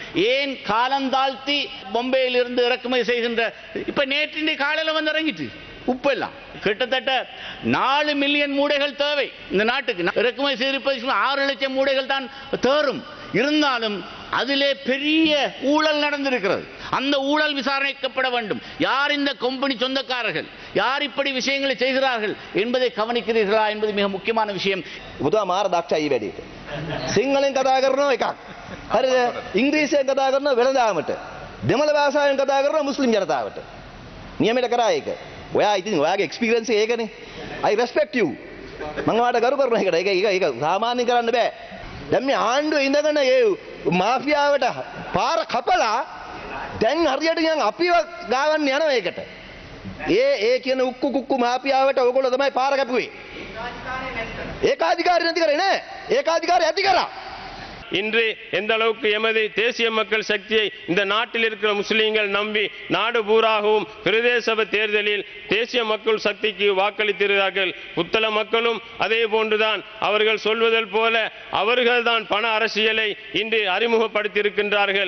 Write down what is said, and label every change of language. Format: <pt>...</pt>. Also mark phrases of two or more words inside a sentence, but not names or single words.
<ta>ஏன் காலந்தாழ்த்தி பொம்பையில் இருந்து இறக்குமதி செய்கின்ற இப்ப நேற்று காலையில் வந்து இறங்கிட்டு உப்பு எல்லாம் கிட்டத்தட்ட 4 மில்லியன் மூடைகள் தேவை இந்த நாட்டுக்கு. இறக்குமதி செய்திருப்பது 6 லட்சம் மூடைகள் தான் தேரும். இருந்தாலும் அதிலே பெரிய ஊழல் நடந்திருக்கிறது. அந்த ஊழல் விசாரணைக்கப்பட வேண்டும். யார் இந்த கம்பெனி சொந்தக்காரர்கள், யார் இப்படி விஷயங்களை செய்கிறார்கள் என்பதை கவனிக்கிறீர்களா என்பது மிக முக்கியமான விஷயம்.</ta> <si>බුදුමාර දක්ෂයි වැඩේට. සිංහලෙන් කතා කරනවා එකක්. හරිද? ඉංග්‍රීසියෙන් කතා කරනවා වෙළඳාමට. දෙමළ භාෂාවෙන් කතා කරනවා මුස්ලිම් ජනතාවට. නියමයට කරා ඒක. ඔයා ඉතින් ඔයාගේ එක්ස්පීරියන්ස් එක ඒකනේ.</si> <en>I respect you.</en> <si>මම ඔයාට ගරු කරනවා ඒකට. ඒක සාමාන්‍යයෙන් කරන්න බෑ. දැන් මේ ආණ්ඩුවේ ඉඳගෙන ඒ මාෆියාවට පාර කපලා දැන් හරියට නිකන් අපිව ගාවන්න යනවා ඒකට. ඒ කියන උක්කු කුක්කු මාෆියාවට ඕගොල්ලෝ තමයි පාර කැපුවේ. ඒකාධිකාරී නැති කරේ නෑ. ඒකාධිකාරී ඇති කරා.</si> <ta>இன்று எந்த அளவுக்கு எமது தேசிய மக்கள் சக்தியை இந்த நாட்டில் இருக்கிற முஸ்லீம்கள் நம்பி நாடு பூராகவும் பிரதேச சபை தேர்தலில் தேசிய மக்கள் சக்திக்கு வாக்களித்திருக்கிறார்கள். புத்தள மக்களும் அதே போன்றுதான். அவர்கள் சொல்வதில் போல அவர்கள்தான் பண அரசியலை இன்று அறிமுகப்படுத்தியிருக்கின்றார்கள்.</ta>